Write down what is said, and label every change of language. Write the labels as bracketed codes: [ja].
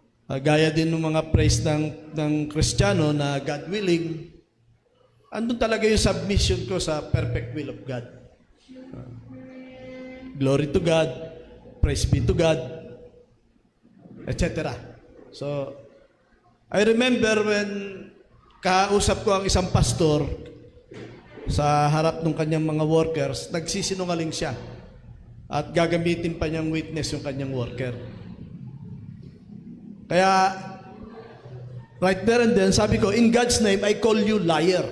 [tl] Gaya din ng mga praise ng Kristiyano na God willing, andun talaga yung submission ko sa [en] perfect will of God. Glory to God, praise be to God, etc. So, I remember when [tl] kausap ko ang isang pastor sa harap ng kanyang mga workers, nagsisinungaling siya at gagamitin pa niyang witness yung kanyang worker. [en] Kaya, right there and then, [tl] sabi ko, [en] in God's name, I call you liar.